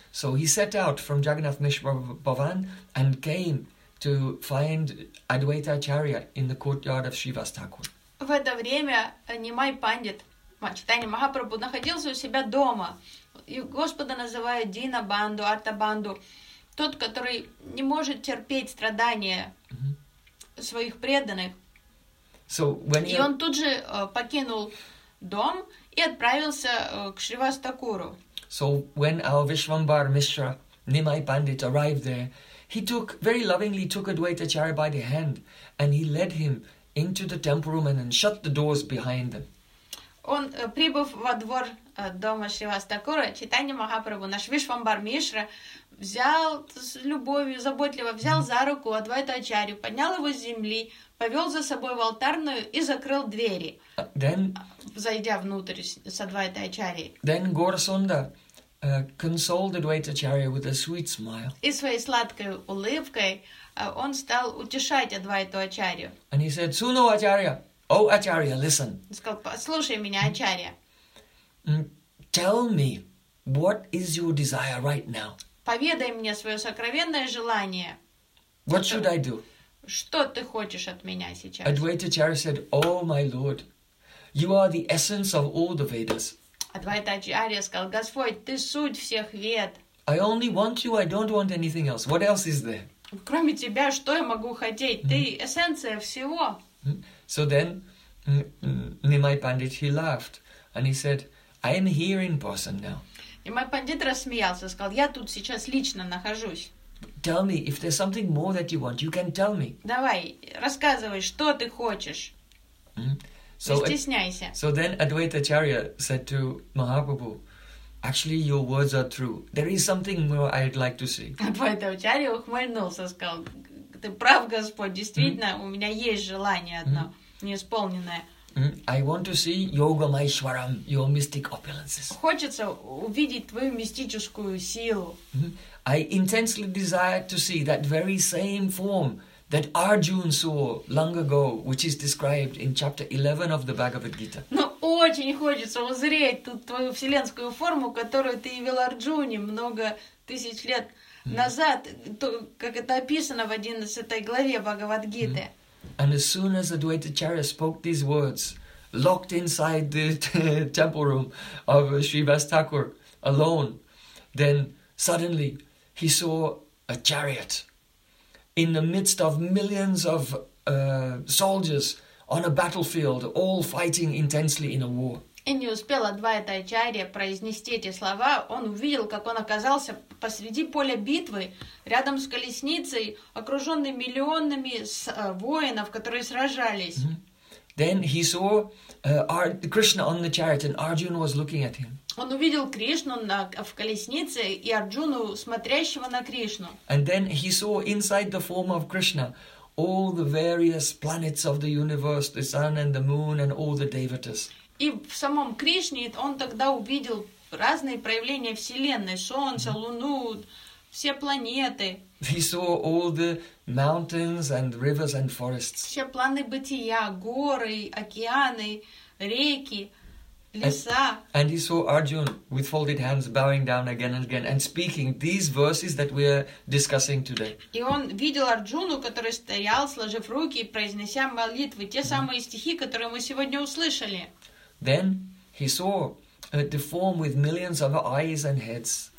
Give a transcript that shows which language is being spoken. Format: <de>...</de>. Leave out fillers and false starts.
<en>So he set out from Jagannath Mishra Bhavan and came to find Advaita Acharya in the courtyard of Shiva's Thakur.</en> <ru>В это время Нимай Пандит, Чайтанья Махапрабху, находился у себя дома. и Господа называют Дина Банду, Арта Банду, тот, который не может терпеть страдания своих преданных.</ru> <en>So when</en> <ru>и он тут же покинул дом и отправился к Шривастакуру.</ru> <en>So when our Vishvambar Mishra, Nimai Pandit, arrived there, he took, very lovingly took Advaita Charya by the hand and he led him into the temple room and shut the doors behind them.</en> <ru>Он, прибыв во двор дома Шривастакура, Чайтанья Махапрабху, наш Вишвамбар Мишра, взял с любовью, заботливо взял за руку Адвайта Ачарью, поднял его с земли, повел за собой в алтарную и закрыл двери,</ru> <en>then,</en> <ru>зайдя внутрь с Адвайта Ачарьей.</ru> <en>Then Горасунда consoled Advaita Acharya with a sweet smile.</en> <ru>И своей сладкой улыбкой он стал утешать Адвайту Ачарью.</ru> <en>And he said,</en> <hi>Suno</hi> <en>Acharya, O Acharya, listen.</en> <ru>Сказал, послушай меня, Ачарья.</ru> <en>Tell me, what is your desire right now?</en> <ru>Поведай мне свое сокровенное желание.</ru> <en>What should I do?</en> <ru>Что ты хочешь от меня сейчас?</ru> <en>Advaita Acharya said, O my Lord, you are the essence of all the Vedas.</en> <ru>Адвайта Ачарья сказал, Господь, ты суть всех Вед.</ru> <en>I only want you, I don't want anything else. What else is there?</en> <ru>Кроме тебя, что я могу хотеть? Ты эссенция всего.</ru> <en>So then, Nimai Pandit, he laughed. And he said, I am here in person now.</en> <ru>Nimai Pandit рассмеялся, сказал, я тут сейчас лично нахожусь.</ru> <en>Tell me, if there's something more that you want, you can tell me.</en> <ru>Давай, рассказывай, что ты хочешь.</ru> <en>So then Advaita Acharya said to Mahaprabhu, actually your words are true. There is something more I'd like to see.</en> <ru>Advaita Acharya ухмыльнулся, сказал, ты прав, Господь, действительно, у меня есть желание одно, неисполненное.</ru> <en>I want to see Yoga Maishwaram, your mystic opulences.</en> <ru>Хочется увидеть твою мистическую силу.</ru> <en>I intensely desire to see that very same form that Arjun saw long ago, which is described in chapter 11 of the Bhagavad Gita.</en> <ru>Но очень хочется узреть ту твою вселенскую форму, которую ты явил Арджуне много тысяч лет назад, то, как это описано в 11 главе Бхагавад Гиты.</ru> <en>And as soon as Advaita Acharya spoke these words, locked inside the temple room of Srivast Thakur alone, then suddenly he saw a chariot in the midst of millions of soldiers on a battlefield, all fighting intensely in a war.</en> <ru>И не успел Адвайта Ачарья произнести эти слова, он увидел, как он оказался посреди поля битвы, рядом с колесницей, окруженный миллионами воинов, которые сражались.</ru> <en>Then he saw Krishna on the chariot, and Arjuna was looking at him.</en> <ru>Он увидел Кришну на, в колеснице и Арджуну, смотрящего на Кришну.</ru> <en>And then he saw inside the form of Krishna all the various planets of the universe, the sun and the moon and all the devatas.</en> <ru>И в самом Кришне он тогда увидел разные проявления Вселенной, Солнце, Луну, все планеты.</ru> <en>He saw all the mountains and rivers and forests.</en> <ru>Все планы бытия, горы, океаны, реки.</ru> <en>And he saw Arjun with folded hands bowing down again and again and speaking these verses that we are discussing today.</en> <ru>И он видел Арджуну, который стоял, сложив руки, произнеся молитвы, те самые стихи, которые мы сегодня услышали.</ru> <en>Then he saw the form with millions of eyes and heads.</en>